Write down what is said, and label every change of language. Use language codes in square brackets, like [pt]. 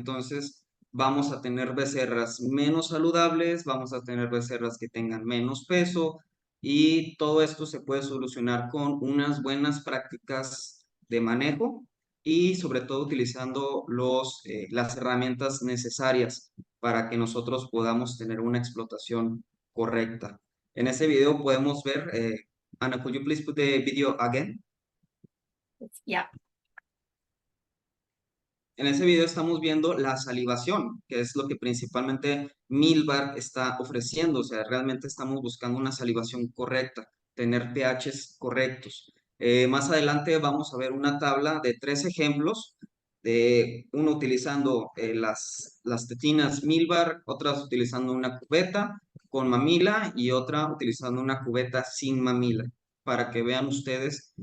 [es] Entonces vamos a tener becerras menos saludables, vamos a tener becerras que tengan menos peso y todo esto se puede solucionar con unas buenas prácticas de manejo y sobre todo utilizando las herramientas necesarias para que nosotros podamos tener una explotación correcta. En ese video podemos ver [en] Anna, could you please put the video again? Yeah. [es] En ese video estamos viendo la salivación, que es lo que principalmente Milk Bar está ofreciendo. O sea, realmente estamos buscando una salivación correcta, tener pHs correctos. Más adelante vamos a ver una tabla de 3 ejemplos, de uno utilizando las tetinas Milk Bar, otras utilizando una cubeta con mamila y otra utilizando una cubeta sin mamila, para que vean ustedes.